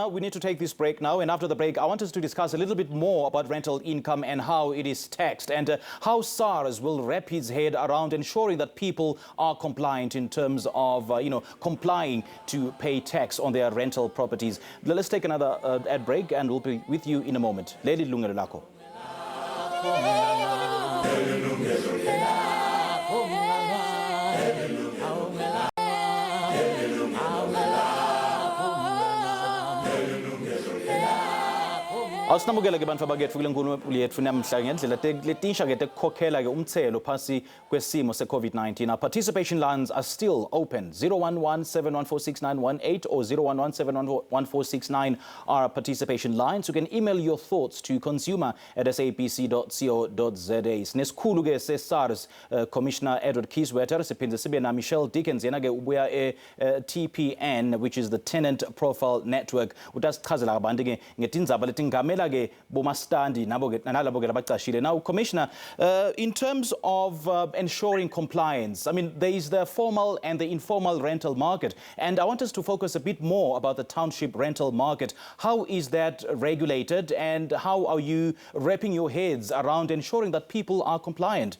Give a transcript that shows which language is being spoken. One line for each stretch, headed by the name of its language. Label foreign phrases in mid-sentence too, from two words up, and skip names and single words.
English: We need to take this break now. And after the break, I want us to discuss a little bit more about rental income and how it is taxed and how Sars will wrap its head around ensuring that people are compliant in terms of, complying to pay tax on their rental properties. Let's take another ad break and we'll be with you in a moment.
Swati: Yilungelo, Lakho. Awusinamukela ke bantu abakethu kule nkulumo yethu namhla ngendlela letisha ke tekukhokhela ke umthelo phasi kwesimo se-COVID-19.
English: Our participation lines are still open. 011-714-6918 or 011-714-69 are our participation lines. You can email your thoughts to consumer@sabc.co.za.
Swati: Sinesikhulu ke se-Sars Commissioner Edward Kiswetter, siphinde sibe na Michelle Dickens yena ke ubuya TPN,
English: which is the Tenant Profile Network.
Swati: Utasichazela kabanti ke ngetindzaba letingamela ke bomastandi nabo ke nalabo ke labacashile.
English: Now, Commissioner, in terms of ensuring compliance, I mean, there is the formal and the informal rental market, and I want us to focus a bit more about the township rental market. How is that regulated, and how are you wrapping your heads around ensuring that people are compliant?